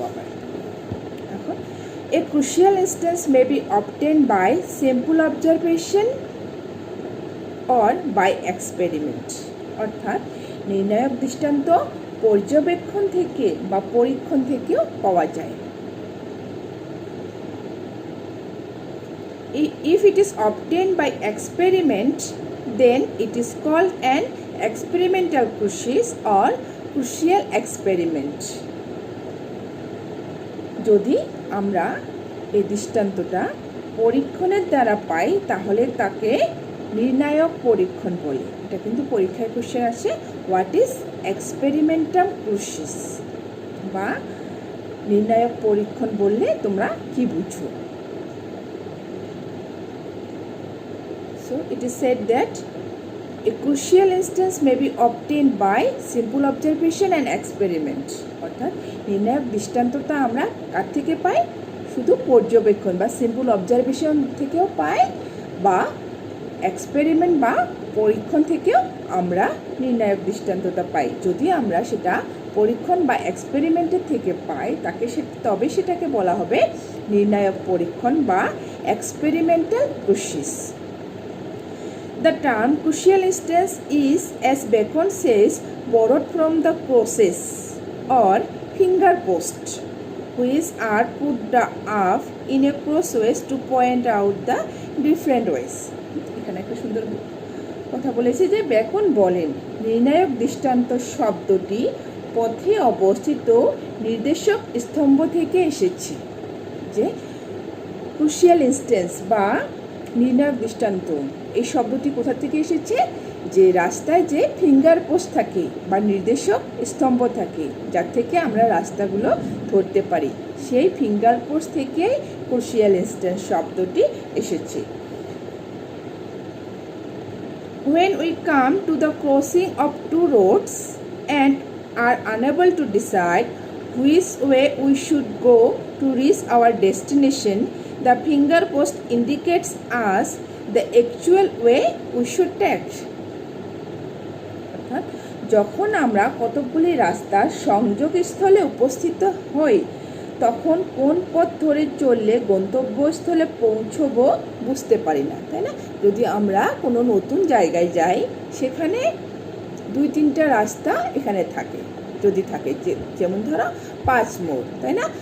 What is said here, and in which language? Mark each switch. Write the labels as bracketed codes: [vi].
[bn] আবার এখন এ [en] Crucial instance may be obtained by simple observation or by experiment. [bn] অর্থাৎ নির্ণায়ক দৃষ্টান্ত পর্যবেক্ষণ থেকে বা পরীক্ষণ থেকেও পাওয়া যায়। [en] If it is obtained by experiment, then it is called an experimental crucis or crucial experiment. [bn] যদি আমরা এই দৃষ্টান্তটা পরীক্ষণের দ্বারা পাই তাহলে তাকে নির্ণায়ক পরীক্ষণ বলে। এটা কিন্তু পরীক্ষায় কোশ্চেন আসে, [en] what is experimental crucis [bn] বা নির্ণায়ক পরীক্ষণ বললে তোমরা কি বুঝো? [en] So it is said that a crucial instance may be obtained by simple observation and experiment. [bn] অর্থাৎ নির্ণায়ক দৃষ্টান্তটা আমরা কার থেকে পাই? শুধু পর্যবেক্ষণ বা সিম্পল অবজারভেশন থেকেও পাই বা এক্সপেরিমেন্ট বা পরীক্ষণ থেকেও আমরা নির্ণায়ক দৃষ্টান্তটা পাই। যদি আমরা সেটা পরীক্ষণ বা এক্সপেরিমেন্টের থেকে পাই তবে সেটাকে বলা হবে নির্ণায়ক পরীক্ষণ বা experimental ক্রুসিস। [en] The term crucial instance is, as Bacon says, borrowed from the crosses or finger posts, which are put up in a crossways to point out the different ways. [bn] এখানে একটা সুন্দর কথা বলেছে যে বেকন বলেন নির্ণায়ক দৃষ্টান্ত শব্দটি পথে অবস্থিত নির্দেশক স্তম্ভ থেকে এসেছে। যে ক্রুশিয়াল ইনস্ট্যান্স বা নির্ণায়ক দৃষ্টান্ত এই শব্দটি কোথা থেকে এসেছে? যে রাস্তায় যে ফিঙ্গার পোস্ট থাকে বা নির্দেশক স্তম্ভ থাকে যার থেকে আমরা রাস্তাগুলো ধরতে পারি, সেই ফিঙ্গার পোস্ট থেকে ক্রুশিয়াল ইনস্ট্যান্স শব্দটি এসেছে। [en] When we come to the crossing of two roads and are unable to decide which way we should go to reach our destination, the finger post indicates us the actual way we should take. [bn] অর্থাৎ যখন আমরা কতকগুলি রাস্তার সংযোগস্থলে উপস্থিত হই তখন কোন পথ ধরে চললে গন্তব্যস্থলে পৌঁছবো বুঝতে পারি না, তাই না? যদি আমরা কোনো নতুন জায়গায় যাই সেখানে 2-3টা রাস্তা এখানে থাকে, যদি থাকে যেমন ধরো 5 মোড়, তাই না?